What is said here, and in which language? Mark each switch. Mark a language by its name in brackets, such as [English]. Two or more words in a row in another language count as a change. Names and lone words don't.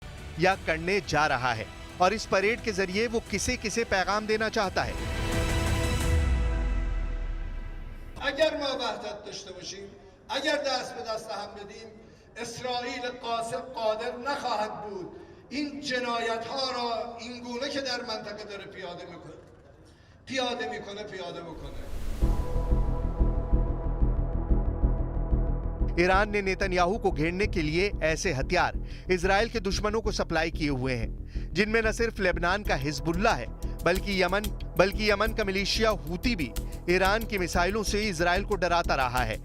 [Hindi] या करने जा रहा है और इस परेड के जरिए वो किसे किसे पैगाम देना चाहता है। [Persian] اگر ما وحدت داشته باشیم، اگر دست به دست هم بدیم، اسرائیل قاصد قادر نخواهد بود این جنایت ها را این گونه که در منطقه داره پیاده میکنه. [Hindi] ईरान ने नेतन्याहू को घेरने के लिए ऐसे हथियार इजराइल के दुश्मनों को सप्लाई किए हुए हैं, जिनमें न सिर्फ लेबनान का हिजबुल्ला है बल्कि यमन का मिलिशिया हूती भी ईरान की मिसाइलों से इजराइल को डराता रहा है।